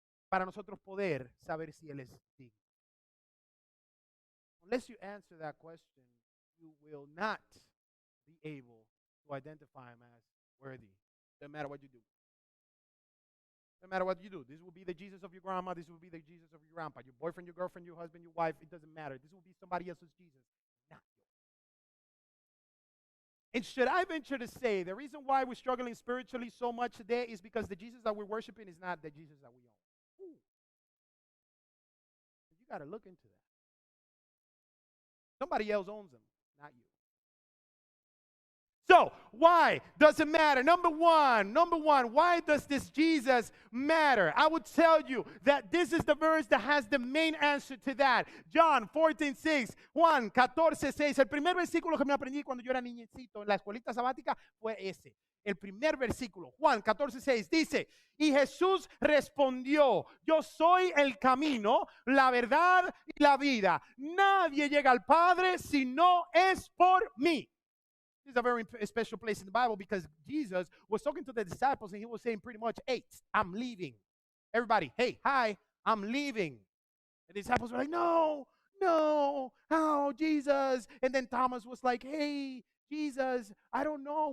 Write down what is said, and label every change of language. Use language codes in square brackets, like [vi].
[es] Para nosotros poder saber si Él es digno. [en] Unless you answer that question, you will not be able to identify Him as worthy. No matter what you do. No matter what you do. This will be the Jesus of your grandma. This will be the Jesus of your grandpa. Your boyfriend, your girlfriend, your husband, your wife. It doesn't matter. This will be somebody else's Jesus, not yours. And should I venture to say, the reason why we're struggling spiritually so much today is because the Jesus that we're worshiping is not the Jesus that we own. Ooh. You got to look into that. Somebody else owns them, not you. So, why does it matter? Number one, why does this Jesus matter? I would tell you that this is the verse that has the main answer to that. John 14:6, Juan 14:6. [es] El primer versículo que me aprendí cuando yo era niñecito en la escuelita sabática fue ese. El primer versículo, Juan 14:6, dice, y Jesús respondió, yo soy el camino, la verdad y la vida. Nadie llega al Padre si no es por mí. [en] This is a very special place in the Bible because Jesus was talking to the disciples and he was saying pretty much, hey, I'm leaving. Everybody, hey, hi, I'm leaving. And the disciples were like, no, how, Jesus? And then Thomas was like, hey, Jesus, I don't know.